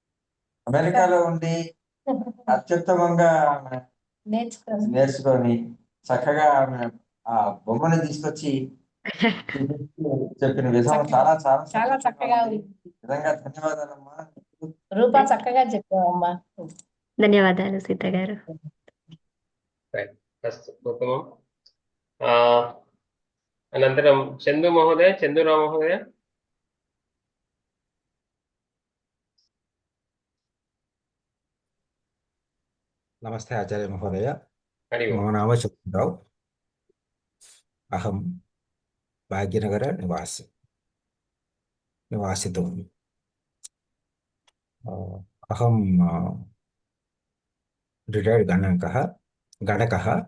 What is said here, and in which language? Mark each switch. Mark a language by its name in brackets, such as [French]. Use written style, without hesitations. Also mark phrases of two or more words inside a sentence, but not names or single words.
[Telugu] అమెరికాలో ఉండి అత్యుత్తమంగా నేర్చుకొని చక్కగా ఆమె ఆ బొమ్మని తీసుకొచ్చి చెప్పిన విధానం చాలా చాలా చాలా సంతోషంగా చక్కగా ఉంది. ఉంది. నిజంగా ధన్యవాదాలమ్మా. రూపా చక్కగా చెప్పావమ్మా. ధన్యవాదాలు సీత గారు. [Sanskrit] రైట్. అస్తు ఉత్తమం. అనంతరం చందురావు మహోదయ. नमस्ते आचार्य महोदय। हरि ओम्. मम नाम चन्द्रराव। अहं भाग्यनगर निवासितुम् अहं रिटैर्ड् गणकः।